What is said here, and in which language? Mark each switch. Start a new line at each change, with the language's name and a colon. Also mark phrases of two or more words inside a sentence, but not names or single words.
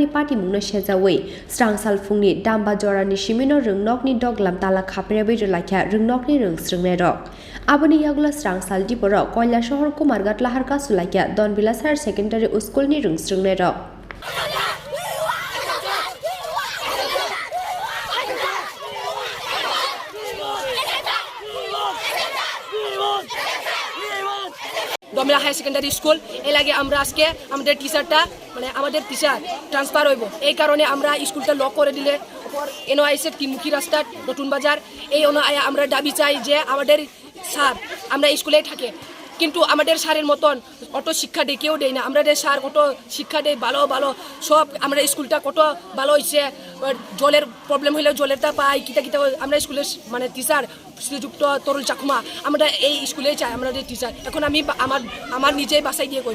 Kok Borok: Patimungo sejawi Srangsal fungni damba jorani simino Rwngnokni doglam tala khaprebai rwlaikha Rwngnokni Rwngswrwngnairok Aboni yagula Srangsal Tripura Khlaijakmani Kumargat Lahar kasulaikha Dhanbilash Higher Secondary Schoolni Rwngswrwngnairok
Bangla: Dhanbilash High Secondary School এই লাগে আমরা আজকে আমাদের টিচারটা মানে আমাদের
English: teacher transfer
Bangla: হইব এই কারণে আমরা স্কুলটা লক করে দিলে পর এনওআইসের তিনমুখী রাস্তা নতুন বাজার এই অনুযায়ী আমরা দাবি চাই যে আমাদের স্যার আমরা স্কুলে থাকে কিন্তু আমাদের স্যারের মতন অত শিক্ষা দেয় কেউ দেয় না আমাদের স্যার কত শিক্ষা দেয় ভালো সব আমরা স্কুলটা কত ভালো হয়েছে জলের প্রবলেম হইলে জলেরটা পাই কিতা আমরা স্কুলের মানে টিচার শ্রীযুক্ত তরুল চাকমা আমরা এই স্কুলে চাই আমাদের টিচার এখন আমি আমার নিজেই বাসায় গিয়ে করি